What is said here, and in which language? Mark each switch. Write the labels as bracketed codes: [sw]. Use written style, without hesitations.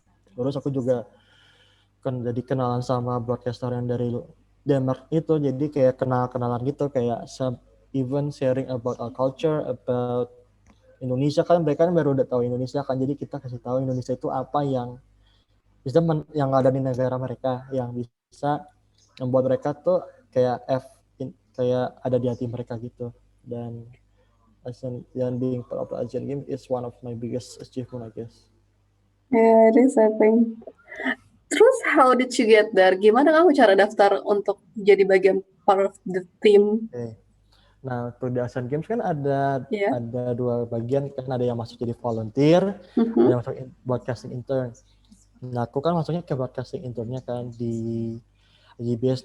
[id] Terus aku juga kan jadi kenalan sama broadcaster yang dari Denmark itu, jadi kayak kenalan gitu, kayak [en] even sharing about our culture, about Indonesia [id] kan, mereka kan baru udah tahu Indonesia kan, jadi kita kasih tahu Indonesia itu apa yang ada di negara mereka, yang bisa membuat mereka tuh kayak ada di hati mereka gitu. Dan [en] being part of the Asian Games is one of my biggest achievement, I guess. Yeah, it is, I think. [id] Terus [en] how did you get there? [id] Gimana kamu cara daftar untuk jadi bagian [en] part of the team? Okay. [id] Nah, untuk di Asian Games kan ada dua bagian kan, ada yang masuk jadi volunteer, ada yang masuk broadcasting intern. Nah, aku kan masuknya ke broadcasting internnya kan di IGBS.